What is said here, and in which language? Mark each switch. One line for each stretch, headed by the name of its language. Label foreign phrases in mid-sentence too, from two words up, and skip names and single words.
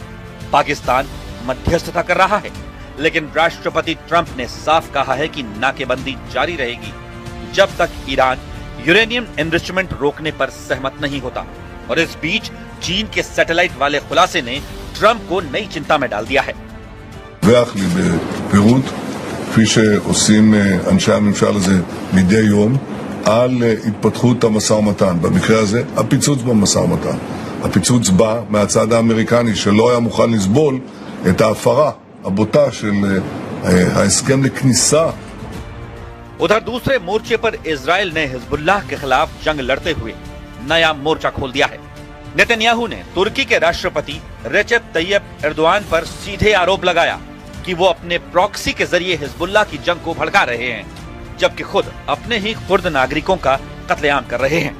Hindi: पाकिस्तान मध्यस्थता कर रहा है, लेकिन राष्ट्रपति ट्रंप ने साफ कहा है कि नाकेबंदी जारी रहेगी जब तक ईरान
English: uranium enrichment
Hindi: रोकने पर सहमत नहीं होता। और इस बीच चीन के सैटेलाइट वाले खुलासे ने ट्रंप को नई चिंता में डाल दिया है।
Hebrew: דווח לי בפירוט, כפי שעושים אנשי הממשל הזה מדי יום, על התפתחות המשא ומתן. במקרה הזה, הפיצוץ במשא ומתן. הפיצוץ בא מהצד האמריקני שלא היה מוכן לסבול את ההפרה הבוטה של ההסכם לכניסה.
Hindi: उधर दूसरे मोर्चे पर इजराइल ने हिजबुल्लाह के खिलाफ जंग लड़ते हुए नया मोर्चा खोल दिया है। नेतन्याहू ने तुर्की के राष्ट्रपति रेचेप तैयब एर्दोआन पर सीधे आरोप लगाया कि वो अपने प्रॉक्सी के जरिए हिजबुल्लाह की जंग को भड़का रहे हैं, जबकि खुद अपने ही कुर्द नागरिकों का कत्लेआम कर रहे हैं।